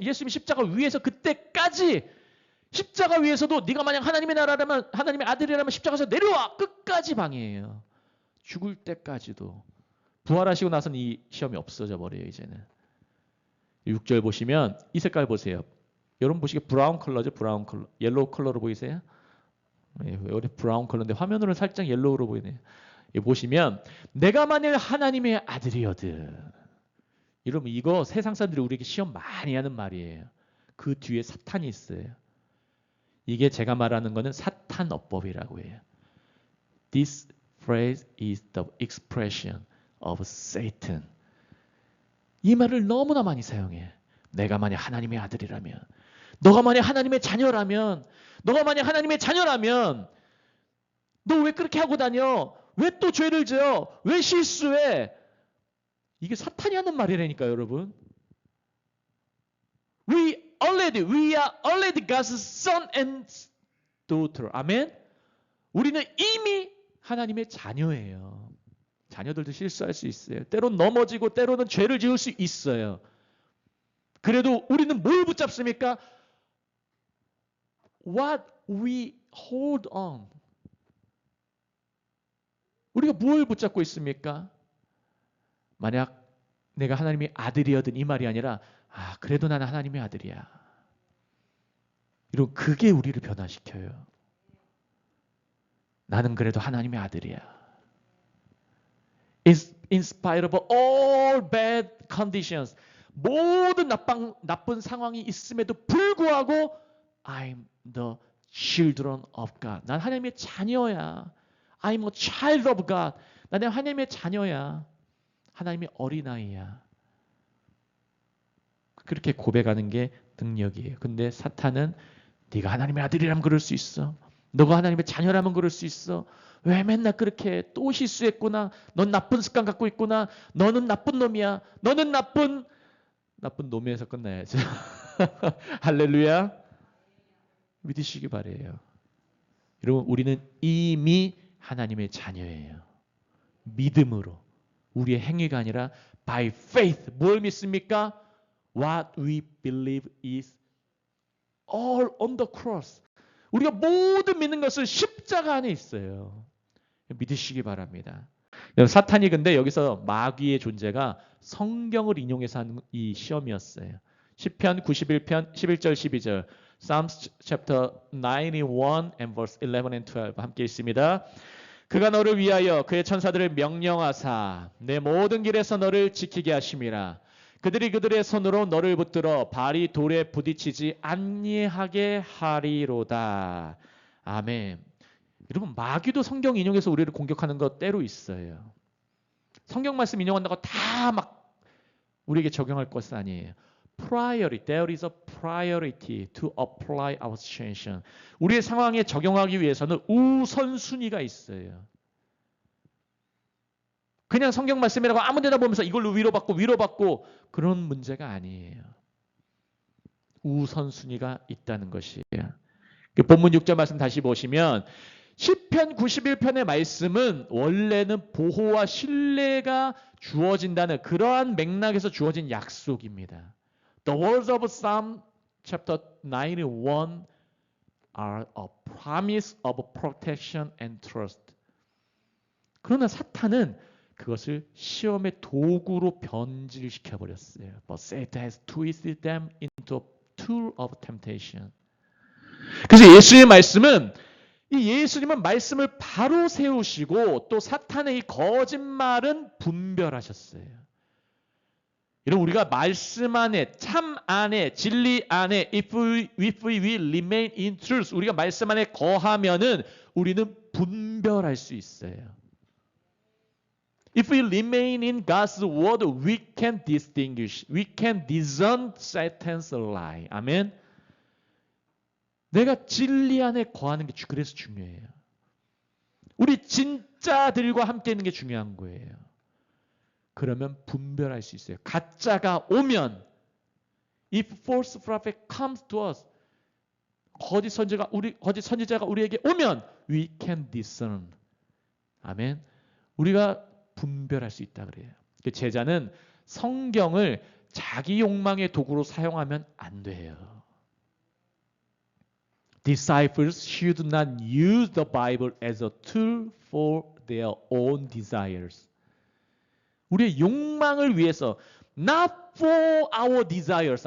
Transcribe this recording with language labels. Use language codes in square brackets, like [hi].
[ko] 예수님이 십자가 위에서 그때까지 십자가 위에서도 네가 만약 하나님의 나라라면 하나님의 아들이라면 십자가에서 내려와 끝까지 방해해요. 죽을 때까지도. 부활하시고 나서는 이 시험이 없어져 버려요. 이제는. 6절 보시면 이 색깔 보세요. 여러분 보시기에 브라운 컬러죠. 브라운 컬러. 옐로우 컬러로 보이세요? 여기 브라운 컬러인데 화면으로는 살짝 옐로우로 보이네요. 보시면 내가 만일 하나님의 아들이거든. 여러분 이거 세상 사람들이 우리에게 시험 많이 하는 말이에요. 그 뒤에 사탄이 있어요. 이게 제가 말하는 거는 사탄 어법이라고 해요. [en] This phrase is the expression of Satan. [ko] 이 말을 너무나 많이 사용해. 내가 만약 하나님의 아들이라면, 너가 만약 하나님의 자녀라면, 너가 만약 하나님의 자녀라면 너 왜 그렇게 하고 다녀? 왜 또 죄를 지어? 왜 실수해? 이게 사탄이 하는 말이라니까 여러분. [en] We are already God's son and daughter. [ko] 아멘. 우리는 이미 하나님의 자녀예요. 자녀들도 실수할 수 있어요. 때로는 넘어지고 때로는 죄를 지을 수 있어요. 그래도 우리는 뭘 붙잡습니까? [en] What we hold on. [ko] 우리가 뭘 붙잡고 있습니까? 만약 내가 하나님의 아들이어든 이 말이 아니라 그래도 나는 하나님의 아들이야. 이런 그게 우리를 변화시켜요. 나는 그래도 하나님의 아들이야. [en] In spite of all bad conditions. [ko] 모든 나쁜 상황이 있음에도 불구하고 [en] I'm the children of God. [ko] 난 하나님의 자녀야. [en] I'm a child of God. [ko] 나는 하나님의 자녀야. 하나님의 어린아이야. 그렇게 고백하는 게 능력이에요. 근데 사탄은 네가 하나님의 아들이라면 그럴 수 있어. 너가 하나님의 자녀라면 그럴 수 있어. 왜 맨날 그렇게 해? 또 실수했구나. 넌 나쁜 습관 갖고 있구나. 너는 나쁜 놈이야. 너는 나쁜 놈에서 끝나야죠. 할렐루야. 믿으시기 바래요. 여러분 우리는 이미 하나님의 자녀예요. 믿음으로. 우리의 행위가 아니라 [en] by faith. [ko] 뭘 믿습니까? [en] What we believe is all on the cross. [ko] 우리가 모든 믿는 것은 십자가 안에 있어요. 믿으시기 바랍니다. 사탄이 근데 여기서 마귀의 존재가 성경을 인용해서 하는 이 시험이었어요. 시편 91편 11절 12절 [en] Psalms chapter 91 and verse 11 and 12 [ko] 함께 있습니다. 그가 너를 위하여 그의 천사들을 명령하사 내 모든 길에서 너를 지키게 하심이라. 그들이 그들의 손으로 너를 붙들어 발이 돌에 부딪히지 아니하게 하리로다. 아멘. 여러분 마귀도 성경 인용해서 우리를 공격하는 것 때로 있어요. 성경 말씀 인용한다고 다 막 우리에게 적용할 것은 아니에요. [en] Priority, there is a priority to apply our situation. [ko] 우리의 상황에 적용하기 위해서는 우선순위가 있어요. 그냥 성경 말씀이라고 아무 데나 보면서 이걸로 위로받고 그런 문제가 아니에요. 우선순위가 있다는 것이에요. 본문 6절 말씀 다시 보시면 시편 91편의 말씀은 원래는 보호와 신뢰가 주어진다는 그러한 맥락에서 주어진 약속입니다. [en] The words of Psalm chapter 91 are a promise of protection and trust. [ko] 그러나 사탄은 그것을 시험의 도구로 변질시켜 버렸어요. [en] But Satan has twisted them into a tool of temptation. [ko] 그래서 예수의 말씀은 이 예수님은 말씀을 바로 세우시고 또 사탄의 이 거짓말은 분별하셨어요. 여러분 우리가 말씀 안에 참 안에 진리 안에 [en] if we remain in truth [ko] 우리가 말씀 안에 거하면은 우리는 분별할 수 있어요. [en] If we remain in God's word, we can distinguish. We can discern Satan's lie. [ko] 아멘. 내가 진리 안에 거하는 게 그래서 중요해요. 우리 진짜들과 함께 있는 게 중요한 거예요. 그러면 분별할 수 있어요. 가짜가 오면 [en] if false prophet comes to us [ko] 거짓 선지자가 우리에게 오면 [en] we can discern. [ko] 아멘. 우리가 분별할 수 있다 그래요. 제자는 성경을 자기 욕망의 도구로 사용하면 안 돼요. [en] Disciples should not use the Bible as a tool for their own desires. [ko] 우리의 욕망을 위해서 [en] not for our desires.